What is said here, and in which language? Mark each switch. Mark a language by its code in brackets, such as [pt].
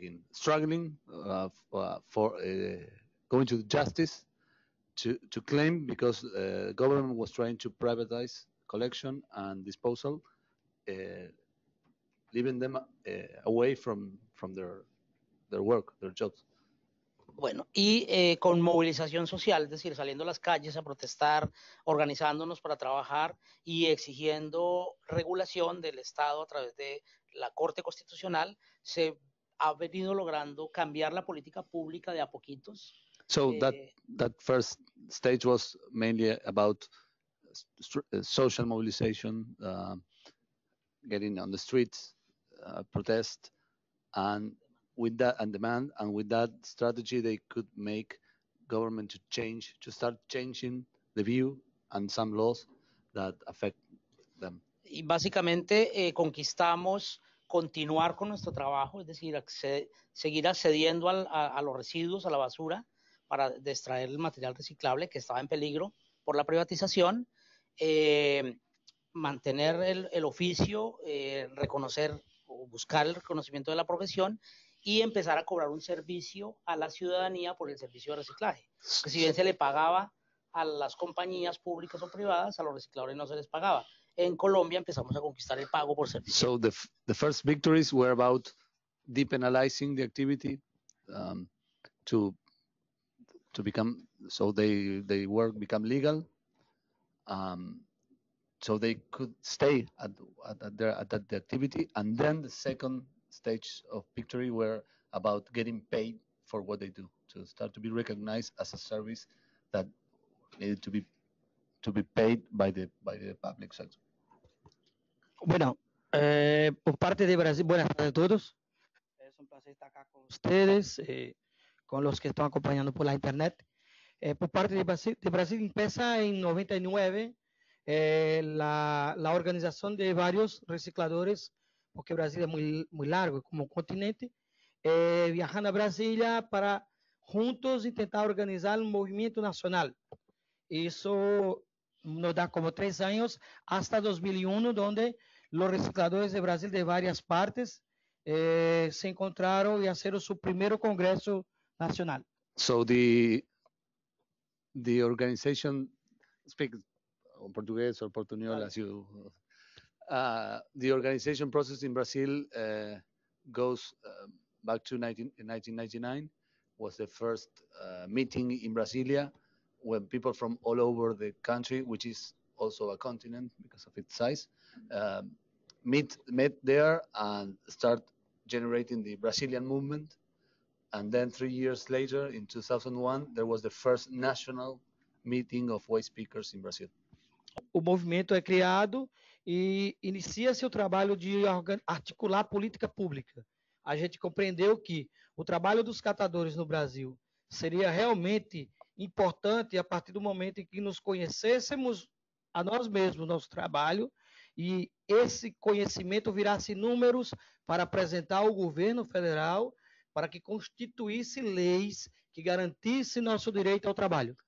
[en] struggling for going to justice to claim, because government was trying to privatize collection and disposal, leaving them away from their work, their jobs. [es] Bueno, y con movilización social, es decir, saliendo a las calles a protestar, organizándonos para trabajar y exigiendo regulación del Estado a través de la Corte Constitucional, se ha venido logrando cambiar la política pública de a poquitos. [en] So that first stage was mainly about social mobilization, getting on the streets, protest, and with that and demand, and with that strategy, they could make government to start changing the view and some laws that affect them. [es] Y básicamente conquistamos continuar con nuestro trabajo, es decir, seguir accediendo a los residuos, a la basura, para extraer el material reciclable que estaba en peligro por la privatización, mantener el oficio, reconocer o buscar el reconocimiento de la profesión y empezar a cobrar un servicio a la ciudadanía por el servicio de reciclaje. Que si bien se le pagaba a las compañías públicas o privadas, a los recicladores no se les pagaba. En Colombia empezamos a conquistar el pago por servicio. [en] So the first victories were about depenalizing the activity to become, so they work become legal, so they could stay at the activity. And then the second stage of victory were about getting paid for what they do, to start to be recognized as a service that needed to be paid by the public sector. [es] Bueno, por parte de Brasil, buenas tardes a todos. Es un placer estar acá con ustedes, con los que están acompañando por la internet. Por parte de Brasil empieza en 99 la organización de varios recicladores, porque Brasil es muy largo como continente, viajando a Brasilia para juntos intentar organizar un movimiento nacional. Eso nos da como 3 años hasta 2001, donde los recicladores de Brasil de varias partes se encontraron y hicieron su primer congreso nacional. [en] So the organization, speak portugués or portuñol as you. The organization process in Brazil goes back to 1999. Was the first meeting in Brasilia when people from all over the country, which is also a continent because of its size, met there and start generating the Brazilian movement. And then 3 years later, in 2001, there was the first national meeting of waste pickers in Brazil. [pt] O movimento é criado e inicia-se o trabalho de articular política pública. A gente compreendeu que o trabalho dos catadores no Brasil seria realmente importante a partir do momento em que nos conhecêssemos a nós mesmos, nosso trabalho, e esse conhecimento virasse números para apresentar ao governo federal para que constituísse leis que garantissem nosso direito ao trabalho.